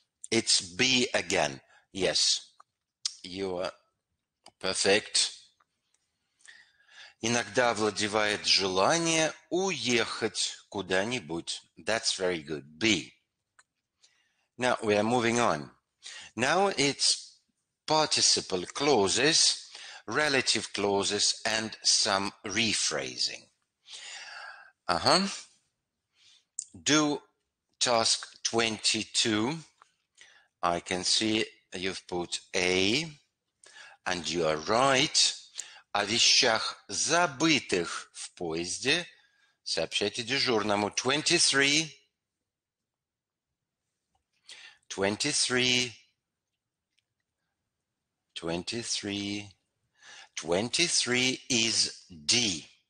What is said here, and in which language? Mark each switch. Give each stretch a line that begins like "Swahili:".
English: It's B again. Yes, you are perfect.
Russian: Иногда овладевает желание уехать куда-нибудь.
English: That's very good. B. Now we are moving on. Now it's participle clauses, relative clauses, and some rephrasing. Do task 22. I can see you've put A, and you are right.
Russian: О вещах, забытых в поезде, сообщайте дежурному.
English: 23. 23. 23. 23 is D.